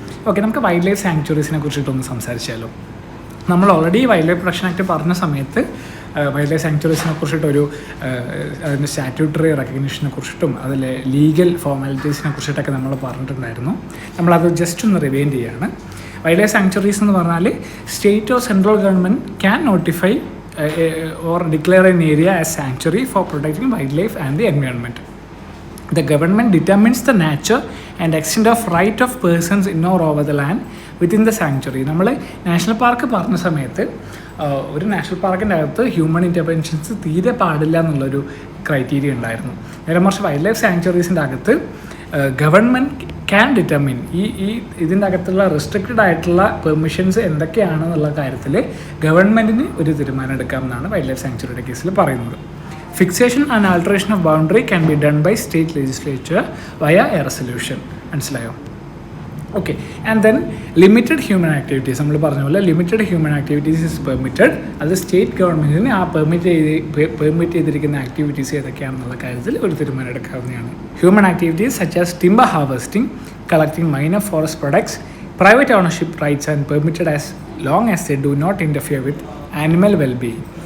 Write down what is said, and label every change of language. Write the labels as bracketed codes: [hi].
[ml] Okay, നമുക്ക് wild life സാങ്ച്വറീസിനെ കുറിച്ചിട്ടൊന്ന് സംസാരിച്ചാലോ. നമ്മൾ already wild life protection act പറഞ്ഞ സമയത്ത് വൈൽഡ് ലൈഫ് സാങ്ച്വറീസിനെ കുറിച്ചിട്ടൊരു അതിൻ്റെ സ്റ്റാറ്റ്യൂട്ടറി റെക്കഗ്നിഷനെ കുറിച്ചിട്ടും അതിലെ ലീഗൽ ഫോർമാലിറ്റീസിനെ കുറിച്ചിട്ടൊക്കെ നമ്മൾ പറഞ്ഞിട്ടുണ്ടായിരുന്നു. നമ്മളത് ജസ്റ്റ് ഒന്ന് റിവൈൻഡ് ചെയ്യുകയാണ്. വൈൽഡ് ലൈഫ് സാങ്ച്വറീസ് എന്ന് പറഞ്ഞാൽ [en] State or central government can notify or declare an area as sanctuary for protecting wild life and the environment. The government determines the nature and extent of right of persons in or over the land within the sanctuary. [ml] നമ്മൾ national park പറഞ്ഞ സമയത്ത് ഒരു national പാർക്കിൻ്റെ അകത്ത് human interventions തീരെ പാടില്ല എന്നുള്ളൊരു criteria ഉണ്ടായിരുന്നു. നേരെ മറിച്ച് വൈൽഡ് ലൈഫ് സാങ്ച്വറീസിൻ്റെ അകത്ത് ഗവൺമെൻറ് ക്യാൻ ഡിറ്റർമിൻ ഇതിൻ്റെ അകത്തുള്ള റെസ്ട്രിക്റ്റഡ് ആയിട്ടുള്ള പെർമിഷൻസ് എന്തൊക്കെയാണെന്നുള്ള കാര്യത്തിൽ ഗവൺമെൻറ്റിന് ഒരു തീരുമാനം എടുക്കാമെന്നാണ് വൈൽഡ് ലൈഫ് സാങ്ച്വറിയുടെ കേസിൽ പറയുന്നത്. [en] Fixation and alteration of boundary can be done by state legislature via a resolution. [ml] മനസ്സിലായോ? [en] okay, and then limited human activities, [ml] നമ്മൾ പറഞ്ഞ പോലെ [en] Limited human activities is permitted. [ml] അത് സ്റ്റേറ്റ് ഗവൺമെൻറ്റിന് ആ പെർമിറ്റ് ചെയ്തിരിക്കുന്ന ആക്ടിവിറ്റീസ് ഏതൊക്കെയാണെന്നുള്ള കാര്യത്തിൽ ഒരു തീരുമാനം എടുക്കാവുന്നതാണ്. [en] Human activities such as timber harvesting, collecting minor forest products, private ownership rights and permitted as long as they do not interfere with animal wellbeing.